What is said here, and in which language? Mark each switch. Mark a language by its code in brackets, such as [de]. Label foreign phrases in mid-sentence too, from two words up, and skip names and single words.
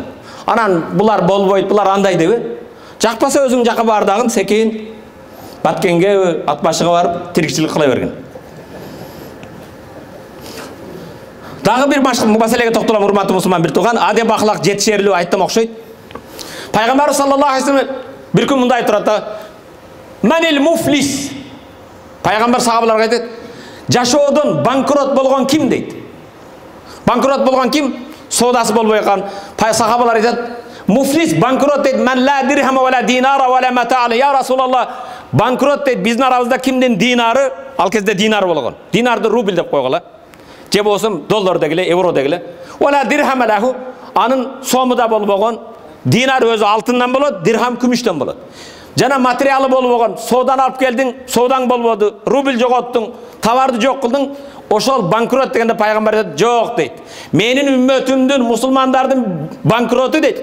[ky] Анан булар болбойт, булар андай деби. Жакпаса өзүң жака бардагын секейин Баткенге, Атбашыга барып тирикчилик кыла берген. Дагы бир маселеге токтолом, урматтуу мусулман бир туган, адеп ахлак жетишерлүү айттым окшойт. Пайгамбар [ar] صلى الله عليه وسلم [ky] бир күн мындай турат. [ar] من المفلس. [ky] Пайгамбар сахабаларга айтат, жашоодон банкрот болгон ким дейт. Банкрот болгон ким? Соодасы болбой калган. Сахабалар айтат, муфлис банкрот дейт, [ar] من لا درهم ولا دينار ولا متاع. يا رسول الله, [ky] банкрот дейт, биздин арабызда кимдин динары? Ал кезде динар болгон. Динарды рубль деп койгула. Же болсо доллар дегиле, евро дегиле. [ar] ولا درهم له. [ky] Анын сому да болбогон. Динар өзү алтындан болот, дирхам күмүштөн болот. Жана материалы болбогон, соодан алып келдиң, соодаң болбоду, рубль жоготтуң, товарды жок кылдың, ошол банкрот дегенде пайгамбар айтат, жок дейт. Менин үммөтүмдүн, мусулмандардын банкроту дейт.